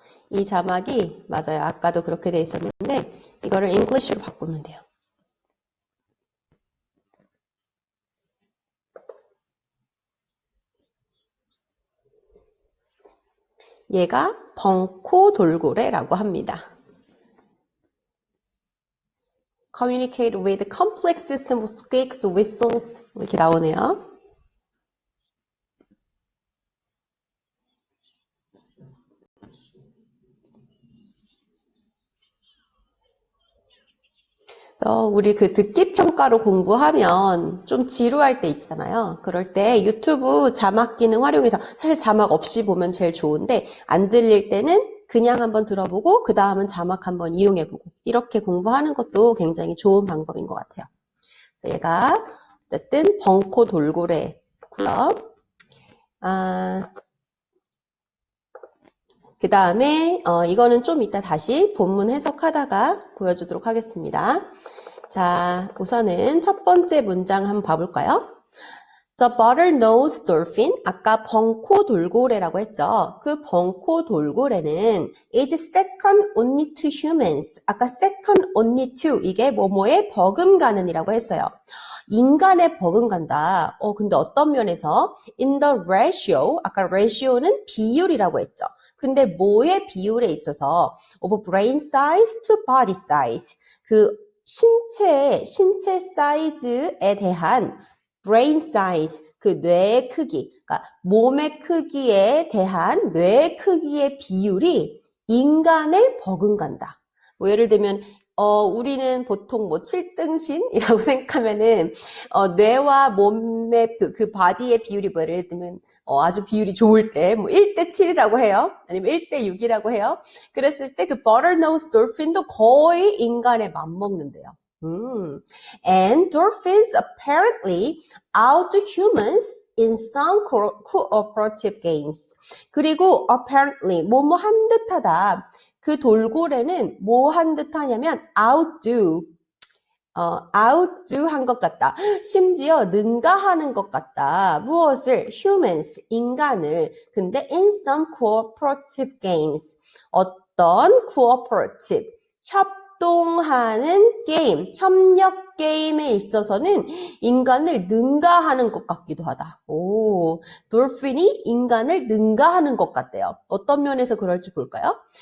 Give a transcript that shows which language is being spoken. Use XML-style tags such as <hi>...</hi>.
<ko>이 자막이 맞아요. 아까도 그렇게 돼 있었는데 이거를 잉글리시로 바꾸면 돼요. 얘가 벙코 돌고래라고 합니다.</ko> <en>Communicate with complex system of squeaks, whistles</en> <ko>이렇게 나오네요. 그래서 우리 그 듣기 평가로 공부하면 좀 지루할 때 있잖아요. 그럴 때 유튜브 자막 기능 활용해서 사실 자막 없이 보면 제일 좋은데 안 들릴 때는 그냥 한번 들어보고 그 다음은 자막 한번 이용해보고 이렇게 공부하는 것도 굉장히 좋은 방법인 것 같아요. 그래서 얘가 어쨌든 벙코 돌고래고요. 그 다음에 이거는 좀 이따 다시 본문 해석하다가 보여주도록 하겠습니다. 자, 우선은 첫 번째 문장 한번 봐볼까요?</ko> <en>The bottlenose dolphin,</en> <ko>아까 벙코 돌고래라고 했죠. 그 벙코 돌고래는</ko> <en>is second only to humans.</en> <ko>아까 second only to, 이게 뭐뭐에 버금가는이라고 했어요. 인간에 버금간다. 근데 어떤 면에서?</ko> <en>In the ratio,</en> <ko>아까 ratio는 비율이라고 했죠. 근데 뭐의 비율에 있어서</ko> <en>of brain size to body size,</en> <ko>그 신체 사이즈에 대한 brain size, 그 뇌의 크기, 그러니까 몸의 크기에 대한 뇌의 크기의 비율이 인간에 버금간다. 뭐 예를 들면 우리는 보통 뭐 7등신이라고 생각하면은 뇌와 몸의 그 바디의 비율이 뭐 예를 들면 아주 비율이 좋을 때 뭐 1대 7이라고 해요. 아니면 1대 6이라고 해요. 그랬을 때 그 bottlenose dolphin도 거의 인간에 맞먹는데요.</ko> <en>And dolphins apparently outdo humans in some cooperative games.</en> <ko>그리고 apparently 뭐뭐 한 듯하다. 그 돌고래는 뭐 한 듯하냐면 outdo. outdo 한 것 같다. 심지어 능가하는 것 같다. 무엇을? humans, 인간을. 근데</ko> <en>in some cooperative games.</en> <ko>어떤 cooperative, 협동하는 게임, 협력 게임에 있어서는 인간을 능가하는 것 같기도 하다. 오, 돌핀이 인간을 능가하는 것 같대요. 어떤 면에서 그럴지 볼까요?</ko>